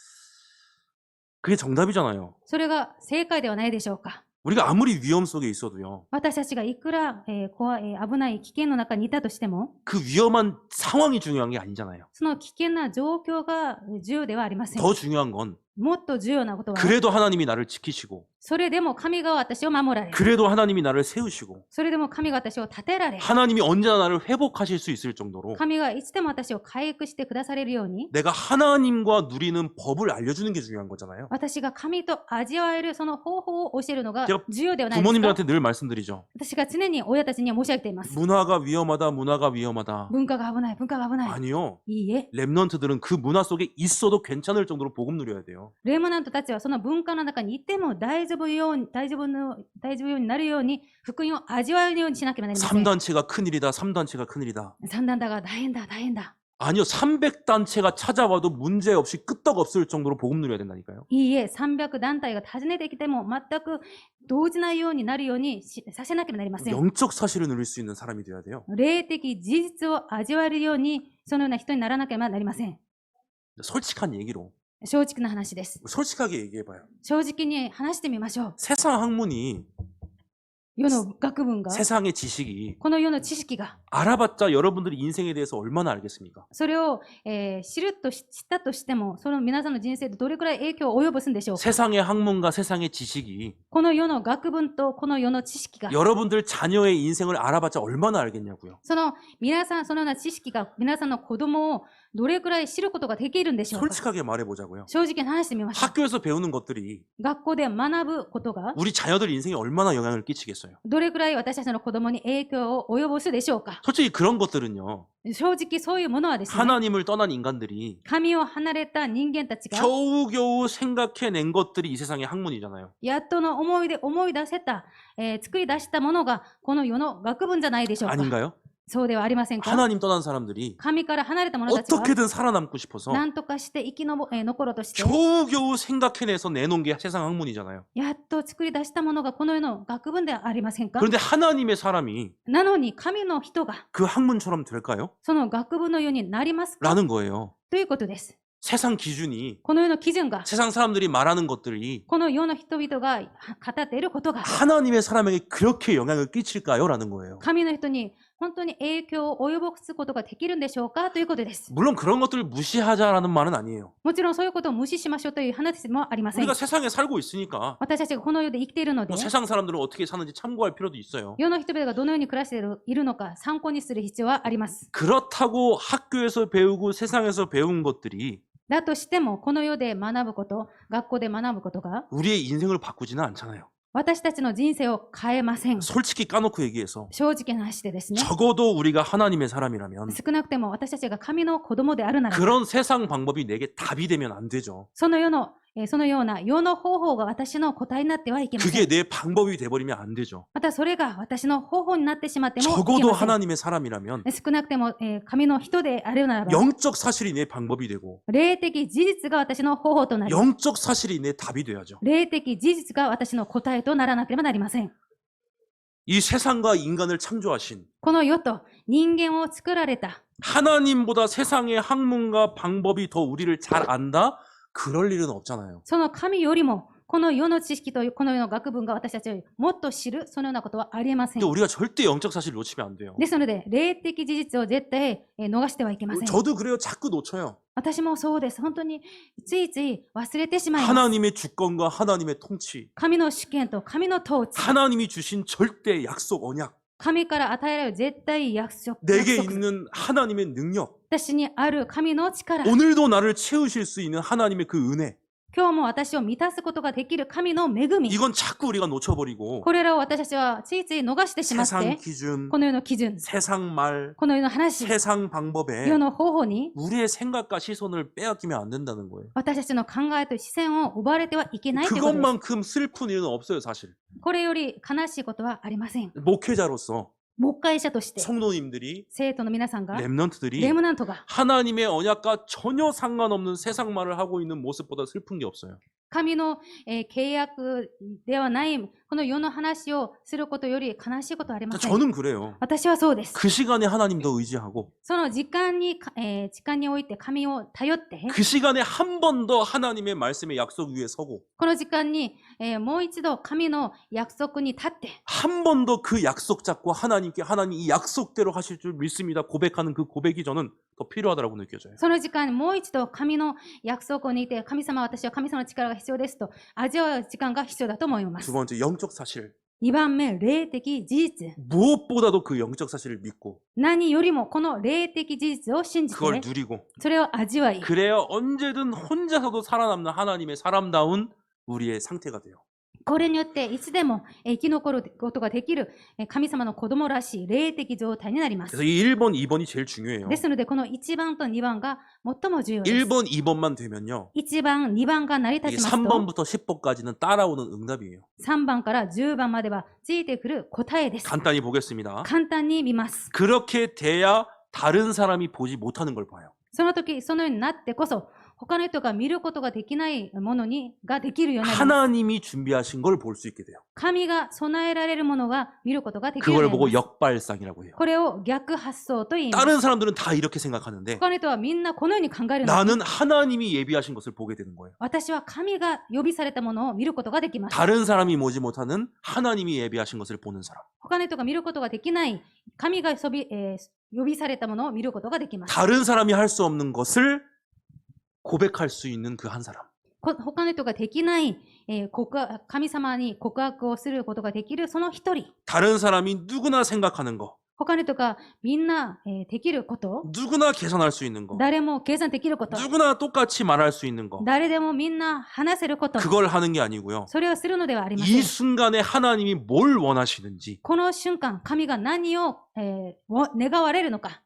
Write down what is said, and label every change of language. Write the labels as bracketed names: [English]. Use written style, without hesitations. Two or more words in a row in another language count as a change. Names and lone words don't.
[Korean] 그게 정답이잖아요. [Japanese] それが正解ではないでしょうか。 [Korean] 우리가 아무리 위험 속에 있어도요. [Japanese] 私たちがいくら、危ない危険の中にいたとしても、 [Korean] 그 위험한 상황이 중요한 게 아니잖아요. [Japanese] その危険な状況が重要ではありません。 [Korean] 더 중요한 건 [Japanese] もっと重要なことは、 [Korean] 그래도 하나님이 나를 지키시고 [Japanese] それでも神が私を守られ、 [Korean] 그래도 하나님이 나를 세우시고 [Japanese] それでも神が私を立てられ、 [Korean] 하나님이 언제나 나를 회복하실 수 있을 정도로 [Japanese] 神がいつでも私を回復してくだされるように、 [Korean] 내가 하나님과 누리는 법을 알려주는 게 중요한 거잖아요. [Japanese] 私が神と味わえるその方法を教えるのが [Korean] 제가 [Japanese] 重要ではないですか。 [Korean] 부모님들한테 늘 말씀드리죠. [Japanese] 私が常に親たちに申し上げています。 [Korean] 문화가 위험하다, 문화가 위험하다. [Japanese] 文化が危ない、文化が危ない。 [Korean] 아니요. [Japanese] いいえ、 [Korean] 랩넌트들은 그 문화 속에 있어도 괜찮을 정도로 복음 누려야 돼요. [Japanese] レムナントたちはその文化の中にいても大丈夫ようになるように、福音を味わえるようにしなければなりません。 [Korean] 3단체가 큰일이다, 3단체가 큰일이다. [Japanese] 三段だが大変だ、大変だ。 [Korean] 아니요, 300단체가 찾아와도 문제 없이 끄떡없을 정도로 복음 누려야 된다니까요. [Japanese] いいえ、300団体が訪ねてきても全く動じないようになるようにさせなければなりません。 [Korean] 영적 사실을 누릴 수 있는 사람이 돼야 돼요. [Japanese] 霊的事実を味わえるように、そのような人にならなければなりません。 [Korean] 솔직한 얘기로 [Japanese] 正直な話です。 [Korean] 솔직하게 얘기해봐요. [Japanese] 正直に話してみましょう。 [Korean] 세상 학문이 [Japanese] 世の学問が、 [Korean] 세상의 지식이 [Japanese] この世の知識が、 [Korean] 알아봤자 여러분들이 인생에 대해서 얼마나 알겠습니까? [Japanese] それを、知ったとしても、その皆さんの人生でどれくらい影響を及ぼすんでしょうか。 [Korean] 세상의 학문과 세상의 지식이 [Japanese] この世の学問とこの世の知識が、 [Korean] 여러분들 자녀의 인생을 알아봤자 얼마나 알겠냐고요. [Japanese] その皆さん、そのような知識が皆さんの子供をどれくらい知ることができるんでしょうか。 [Korean] 솔직하게 말해보자고요. [Japanese] 正直に話してみましょう。 [Korean] 학교에서 배우는 것들이 [Japanese] 学校で学ぶことが [Korean] 우리 자녀들 인생에 얼마나 영향을 끼치겠어요. [Japanese] どれくらい私たちの子供に影響を及ぼすでしょうか。 [Korean] 솔직히 그런 것들은요. [Japanese] 正直そういうものはですね、 [Korean] 하나님을 떠난 인간들이 [Japanese] 神を離れた人間たちが [Korean] 겨우겨우 생각해낸 것들이 이 세상의 학문이잖아요. [Japanese] やっとの思い出せた、作り出したものがこの世の学問じゃないでしょうか。 [Korean] 아닌가요? [Japanese] そうではありませんか。 [Korean] 하나님 떠난 사람들이 [Japanese] 神から離れた者たちが [Korean] 어떻게든 살아남고 싶어서 [Japanese] 何とかして生き残ろうとして、 [Korean] 겨우겨우 생각해내서 내놓은 게 세상 학문이잖아요. [Japanese] やっと作り出したものがこの世の学問ではありませんか。 [Korean] 그런데 하나님의 사람이 [Japanese] なのに神の人が [Korean] 그 학문처럼 될까요? [Japanese] その学問のようになりますか [Korean] 라는 거예요. [Japanese] ということです。 [Korean] 세상 기준이 [Japanese] この世の基準が、 [Korean] 세상 사람들이 말하는 것들이 [Japanese] この世の人々が語っていることが [Korean] 하나님의 사람에게 그렇게 영향을 끼칠까요? 라는 거예요. [Japanese] 神の人に本当に影響を及ぼすことができるんでしょうかということです。 [Korean] 물론 그런 것들을 무시하자라는 말은 아니에요. [Japanese] もちろんそういうことを無視しましょうという話もありません。 [Korean] 우리가 세상에 살고 있으니까 [Japanese] 私たちがこの世で生きているので [Korean] 뭐 、 세상 사람들은 어떻게 사는지 참고할 필요도 있어요. [Japanese] 世の人々がどのように暮らしているのか参考にする必要はあります。 [Korean] 그렇다고 학교에서 배우고 세상에서 배운 것들이 [Japanese] だとしても、この世で学ぶこと、学校で学ぶことが [Korean] 우리의 인생을 바꾸지는 않잖아요. [Japanese] 私たちの人生を変えません。 [Korean] 솔직히 까놓고 얘기해서 [Japanese] 正直な話でですね、 [Korean] 적어도 우리가 하나님의 사람이라면 [Japanese] 少なくても私たちが神の子供であるなら、 [Korean] 그런 세상 방법이 내게 답이 되면 안 되죠. [Japanese] そのような世の方法が私の答えになってはいけませ [Korean] 그게 [Japanese] ん。 [Korean] 내 방법이 돼버리면 안 되죠. [Japanese] またそれが私の方法になってしまってもいけ [Korean] 적어도 [Japanese] ません。 [Korean] 하나님의 사람이라면 [Japanese] 少なくても、神の人であるならば、 [Korean] 영적 사실이 내 방법이 되고 [Japanese] 霊的事実が私の方法となり、 [Korean] 영적 사실이 내 답이 돼야죠. [Japanese] 霊的事実が私の答えとならなければなりません。 [Korean] 이 세상과 인간을 창조하신 [Japanese] この世と人間を作られた [Korean] 하나님보다 세상의 학문과 방법이 더 우리를 잘 안다? 그럴 일은 없잖아요. [Japanese] その神よりも、この世の知識とこの世の学問が私たちよりもっと知る、そのようなことはありえません [Korean] 근데 。 우리가 절대 영적 사실을 놓치면 안 돼요. [Japanese] ですので、霊的事実を絶対逃してはいけません。 [Korean] 저도 그래요. 자꾸 놓쳐요. [Japanese] 私もそうです。本当についつい忘れてしまいます。 [Korean] 하나님의 주권과 하나님의 통치, [Japanese] 神の主権と神の統治、 [Korean] 하나님이 주신 절대 약속 언약, [Japanese] 神から与えられる絶対約束、 [Korean] 내게 있는 하나님의 능력, [Japanese] 私にある神の力、 [Korean] 오늘도 나를 채우실 수 있는 하나님의 그 은혜, [Japanese] 今日も私を満たすことができる神の恵み。 [Korean] 이건 자꾸 우리가 놓쳐버리고 [Japanese] これらを私たちはついつい逃してしまっ [Korean] 세상 [Japanese] て、 [Korean] 기준, [Japanese] この世の基準、 [Korean] 세상 말, [Japanese] この世の話、 [Korean] 세상 방법에 [Japanese] 世の方法に [Korean] 우리의 생각과 시선을 빼앗기면 안 된다는 거예요. [Japanese] 私たちの考えと視線を奪われてはいけないということです。 [Korean] 그것만큼 슬픈 일은 없어요, 사실. [Japanese] これより悲しいことはありません。 [Korean] 목회자로서 [Japanese] 牧会者として、 [Korean] 성도님들이 [Japanese] 生徒の皆さんが、 [Korean] 렘넌트들이 [Japanese] レムナントが [Korean] 하나님의 언약과 전혀 상관없는 세상 말을 하고 있는 모습보다 슬픈 게 없어요. [Japanese] 神の、契約ではない、この世の話をすることより悲しいことはありません。 [Korean] 저는 그래요. [Japanese] 私はそうです。 [Korean] 그 시간에 하나님 더 의지하고 [Japanese] その時間に、時間において神を頼って、 [Korean] 그 시간에 한 번 더 하나님의 말씀의 약속 위에 서고 [Japanese] この時間に、もう一度神の約束に立って、 [Korean] 한 번 더 그 약속 잡고 하나님께 하나님 이 약속대로 하실 줄 믿습니다. 고백하는 그 고백이 저는 더 필요하다고 느껴져요. [Japanese] その時間にもう一度神の約束にいて、神様、私は神様の力が必要ですと味わう時間が必要だと思いま [Korean] 두 [Japanese] す。 [Korean] 번째 영적 사실. [Japanese] 2 番目、霊的事実。 [Korean] 무엇보다도 그 영적 사실을 믿고 [Japanese] 何よりもこの霊的事実を信じ [Korean] 그걸 [Japanese] て、 [Korean] 누리고 [Japanese] それを味わい、 [Korean] 그래야 언제든 혼자서도 살아남는 하나님의 사람다운 우리의 상태가 돼요. [Japanese] これによっていつでも生き残ることができる神様の子供らしい霊的状態になります。 [Korean] 그래서 이 1번, 2번이 제일 중요해요. [Japanese] ですので、この1番と2番が最も重要です。 [Korean] 1번, 2번만 되면요. [Japanese] 1 番、2番が成り立 [Korean] 이 [Japanese] ちますと、 [Korean] 3번부터 10번까지는 따라오는 응답이에요. [Japanese] 3 番から10番まではついてくる答えです。 [Korean] 간단히 보겠습니다. [Japanese] 簡単に見ます。 [Korean] 그렇게 돼야 다른 사람이 보지 못하는 걸 봐요. [Japanese] その時、そのようになってこそ、他の人が見ることができないものができるようになります。 [Korean] 하나님이 준비하신 걸 볼 수 있게 돼요. [Japanese] 神が備えられるものが見ることができるよう [Korean] 그걸 [Japanese] になり [Korean] 보고 [Japanese] ます。 [Korean] 역발상이라고 해요. [Japanese] これを逆発想と言います。 [Korean] 다른 사람들은 다 이렇게 생각하는데 [Japanese] 他の人はみんなこのように考えるのに、 [Korean] 나는 하나님이 예비하신 것을 보게 되는 거예요. [Japanese] 私は神が予備されたものを見ることができます。 [Korean] 다른 사람이 보지 못하는 하나님이 예비하신 것을 보는 사람. [Japanese] 他の人が見ることができない、神が予備されたものを見ることができます。 [Korean] 다른 사람이 할 수 없는 것을 고백할 수 있는 그 한 사람. [Japanese] 他の人ができない、神様に告白をすることができるその一人。 [Korean] 다른 사람이 누구나 생각하는 거, [Japanese] 他の人がみんな、できること、 [Korean] 누구나 계산할 수 있는 거, [Japanese] 誰も計算できること、 [Korean] 누구나 똑같이 말할 수 있는 거. [Japanese] 誰でもみんな話せること、 [Korean] 그걸 하는 게 아니고요. [Japanese] それをするのではありませ [Korean] 이 [Japanese] ん。 [Korean] 순간에 하나님이 뭘 원하시는지, [Japanese] この瞬間、神が何を、願われるのか、